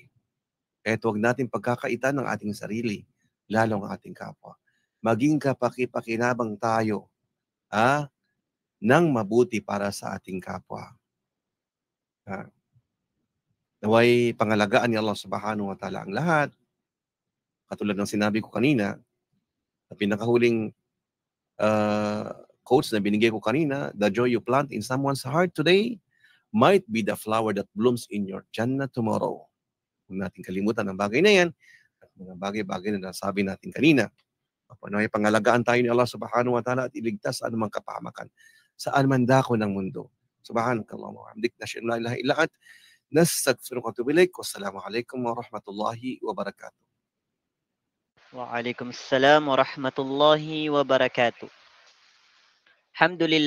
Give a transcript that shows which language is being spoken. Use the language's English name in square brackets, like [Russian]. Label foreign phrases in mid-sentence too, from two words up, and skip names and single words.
[Filipino] Kaya huwag natin pagkakaitan ng ating sarili, lalo ang ating kapwa. Maging kapaki-pakinabang tayo, ng mabuti para sa ating kapwa. Naway pangalagaan ni Allah [Arabic] سبحانه وتعالى [Filipino] ang lahat. Katulad ng sinabi ko kanina, na pinakahuling quotes na binigay ko kanina, [English] the joy you plant in someone's heart today might be the flower that blooms in your Jannah tomorrow. [Filipino] Huwag natin kalimutan ang bagay na yan at mga bagay-bagay na nasabi natin kanina. Naway pangalagaan tayo ni Allah [Arabic] سبحانه وتعالى [Filipino] at iligtas sa anumang kapahamakan saan man dako ng mundo. [Arabic] سبحانك اللهم وبحمدك، نشهد أن لا إله إلا أنت، نستغفرك ونتوب إليك. والسلام عليكم ورحمة الله وبركاته. وعليكم السلام ورحمة الله وبركاته. Alhamdulillah.